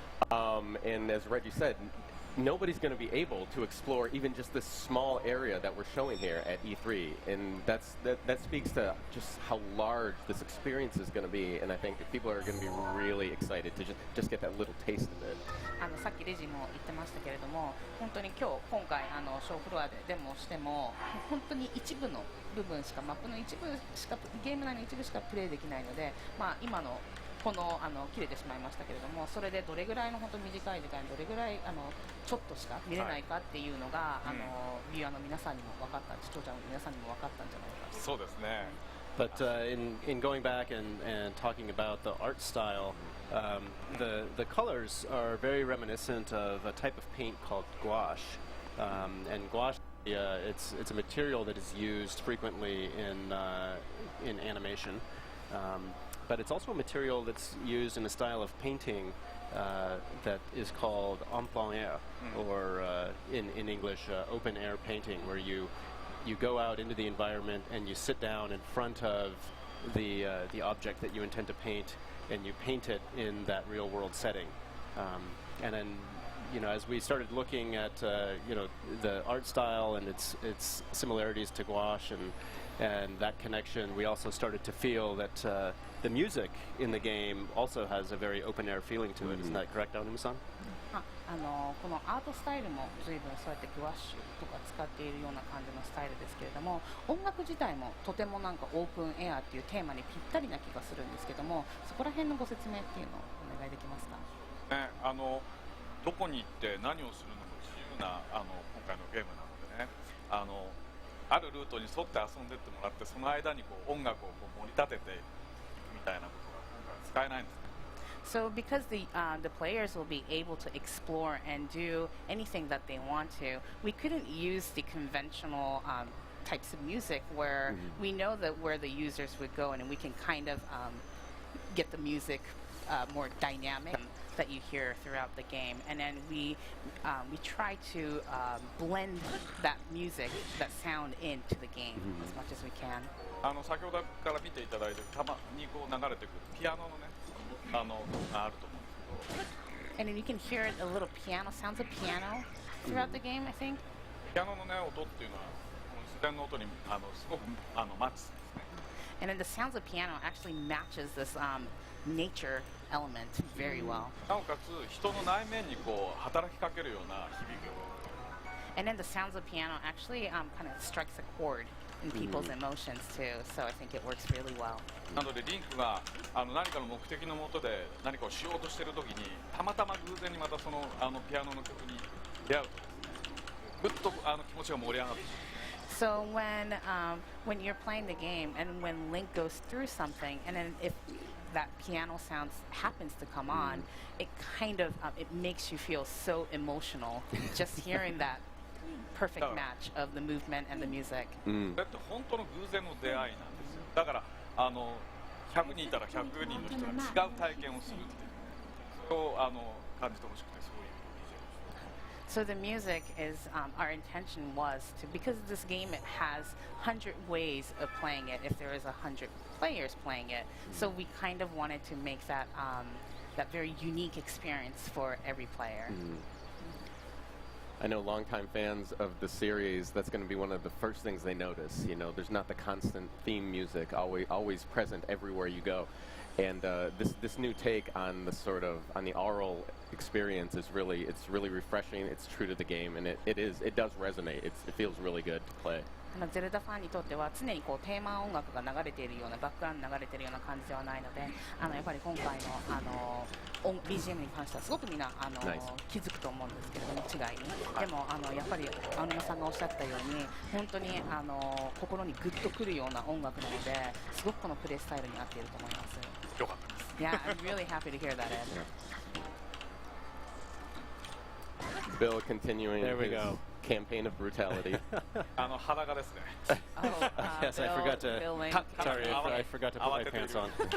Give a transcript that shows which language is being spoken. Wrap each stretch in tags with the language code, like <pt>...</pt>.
<en>And as Reggie said, nobody's going to be able to explore even just this small area that we're showing here at E3, and that speaks to just how large this experience is going to be, and I think people are going to be really excited to just get that little taste of it.</en> <ja>さっきレジも言ってましたけれども、本当に今回ショーフロアでデモをしても本当に一部の部分しかマップの一部しかゲーム内の一部しかプレイできないので、今のこの切れてしまいましたけれども、それでどれぐらいの本当短い時間にどれぐらいちょっとしか見れないかっていうのが、ビューアーの皆さんにも分かった、視聴者の皆さんにも分かったんじゃないか。そうですね。</ja> <en>But in going back and talking about the art style, the colors are very reminiscent of a type of paint called gouache, and gouache it's a material that is used frequently in animation. But it's also a material that's used in a style of painting that is called en plein air, or in English, open air painting, where you go out into the environment and you sit down in front of the object that you intend to paint, and you paint it in that real world setting. And then, as we started looking at the art style and its similarities to gouache and that connection, we also started to feel that the music in the game also has a very open-air feeling to it. Isn't that correct, Aonuma-san?</en> <ja>このアートスタイルも随分そうやってグワッシュとか使っているような感じのスタイルですけれども、音楽自体もとてもなんかオープンエアっていうテーマにぴったりな気がするんですけども、そこら辺のご説明っていうのをお願いできますか。どこに行って何をするのも自由な今回のゲームなのでね、あるルートに沿って遊んでってもらって、その間に音楽を盛り立てていくみたいなことが今回使えないんですね。</ja> <en>So because the players will be able to explore and do anything that they want to, we couldn't use the conventional types of music where we know that where the users would go, and we can kind of get the music more dynamic that you hear throughout the game, and then we try to blend that music, that sound into the game as much as we can.</en> <ja>先ほどから見ていただいてたまに流れてくるピアノのねあると思うんですけど。</ja> <en>And then you can hear a little piano, sounds of piano throughout the game, I think.</en> <ja>ピアノのね音っていうのは自然の音にすごくマッチするんですね。</ja> <en>And then the sounds of piano actually matches this nature element very well.</en> <ja>なおかつ人の内面に働きかけるような響きを。</ja> <en>And then the sounds of piano actually kind of strikes a chord in people's emotions too. So I think it works really well.</en> <ja>なのでリンクが何かの目的のもとで何かをしようとしているときにたまたま偶然にまたそのピアノの曲に出会うとぐっと気持ちが盛り上がって。</ja> <en>So when you're playing the game and when Link goes through something, and then if that piano sound happens to come on, it kind of it makes you feel so emotional just hearing that perfect match of the movement and the music.</en> <ja>だって本当の偶然の出会いなんですよ。だから100人いたら100人の人が違う体験をするっていうそれを感じてほしくてすごい。</ja> <en>So the music is our intention was to, because this game it has 100 ways of playing it if there is 100 players playing it. So we kind of wanted to make that that very unique experience for every player. I know longtime fans of the series, that's going to be one of the first things they notice. You know, there's not the constant theme music always present everywhere you go. And this new take on the on the aural experience is really refreshing. It's true to the game, and it does resonate. It feels really good to play.</en> <ja>ゼルダファンにとっては常にこうテーマ音楽が流れているようなバックグラウンド流れているような感じではないので、やっぱり今回のBGM に関してはすごくみんな気づくと思うんですけれども違いに。でもやっぱり青沼さんがおっしゃったように本当に心にグッとくるような音楽なので、すごくこのプレイスタイルに合っていると思います。よかったです。</ja> <en>Yeah, I'm really happy to hear that, Ed. Bill continuing his campaign of brutality.</en> <ja>裸ですね。</ja> <en>Yes, I forgot to. Sorry, I forgot to put my pants on.</en>